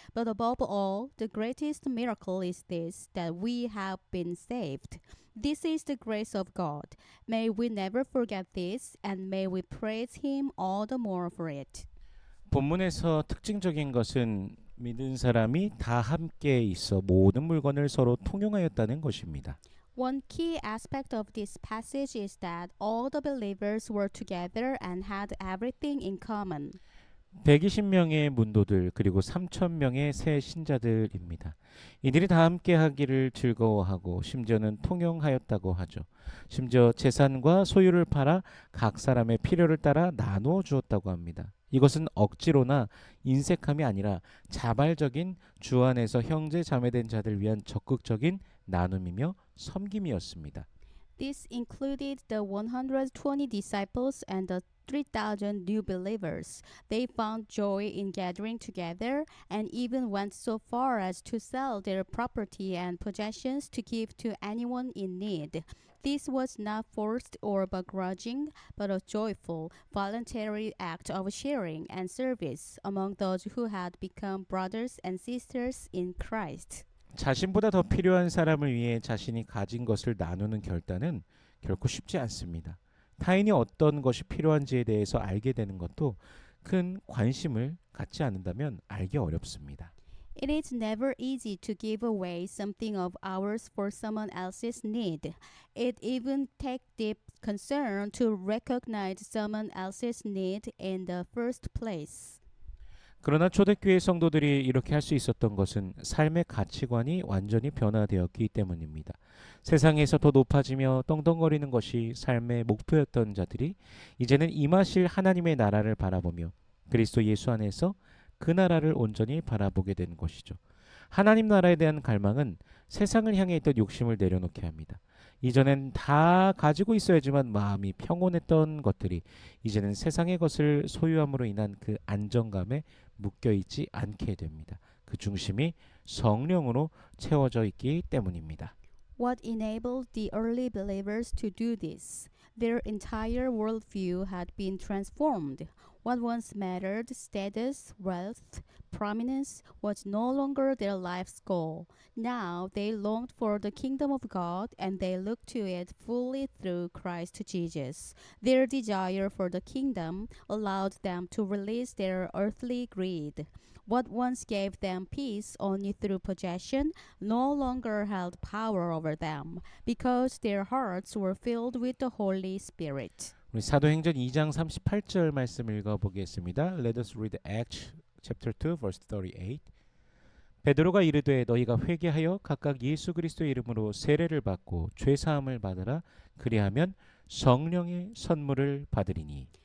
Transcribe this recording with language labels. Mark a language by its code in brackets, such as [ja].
[en] But above all, the greatest miracle is this, that we have been saved. This is the grace of God. May we never forget this, and may we praise him all the more for it. [ko] 본문에서 특징적인 것은 믿은 사람이 다 함께 있어 모든 물건을 서로 통용하였다는 것입니다. [en] One key aspect of this passage is that all the believers were together and had everything in common. [ko] 120명의 문도들 그리고 3,000명의 새 신자들입니다. 이들이 다 함께 하기를 즐거워하고 심지어는 통용하였다고 하죠. 심지어 재산과 소유를 팔아 각 사람의 필요를 따라 나누어 주었다고 합니다. 이것은 억지로나 인색함이 아니라 자발적인 주 안에서 형제 자매된 자들 위한 적극적인 나눔이며 섬김이었습니다. [en] This included the 120 disciples and the 3,000 new believers. They found joy in gathering together and even went so far as to sell their property and possessions to give to anyone in need. This was not forced or begrudging, but a joyful, voluntary act of sharing and service among those who had become brothers and sisters in Christ. [ko] 자신보다 더 필요한 사람을 위해 자신이 가진 것을 나누는 결단은 결코 쉽지 않습니다. 타인이 어떤 것이 필요한지에 대해서 알게 되는 것도 큰 관심을 갖지 않는다면 알기 어렵습니다. [en] It is never easy to give away something of ours for someone else's need. It even takes deep concern to recognize someone else's need in the first place. [ko] 그러나 초대교회 성도들이 이렇게 할 수 있었던 것은 삶의 가치관이 완전히 변화되었기 때문입니다. 세상에서 더 높아지며 떵떵거리는 것이 삶의 목표였던 자들이 이제는 임하실 하나님의 나라를 바라보며 그리스도 예수 안에서 그 나라를 온전히 바라보게 된 것이죠. 하나님 나라에 대한 갈망은 세상을 향해 있던 욕심을 내려놓게 합니다. 이전엔 다 가지고 있어야지만 마음이 평온했던 것들이 이제는 세상의 것을 소유함으로 인한 그 안정감에 묶여 있지 않게 됩니다. 그 중심이 성령으로 채워져 있기 때문입니다. [en] What enabled the early believers to do this? Their entire worldview had been transformed. What once mattered, status, wealth, prominence, was no longer their life's goal. Now they longed for the kingdom of God and they looked to it fully through Christ Jesus. Their desire for the kingdom allowed them to release their earthly greed. What once gave them peace only through possession no longer held power over them because their hearts were filled with the Holy Spirit. [ko] 우리 사도행전 2장 38절 말씀 읽어보겠습니다. [en] Let us read Acts chapter 2 verse 38. [ko] 베드로가 이르되 너희가 회개하여 각각 예수 그리스도의 이름으로 세례를 받고 죄 사함을 받으라. 그리하면 성령의 선물을 받으리니.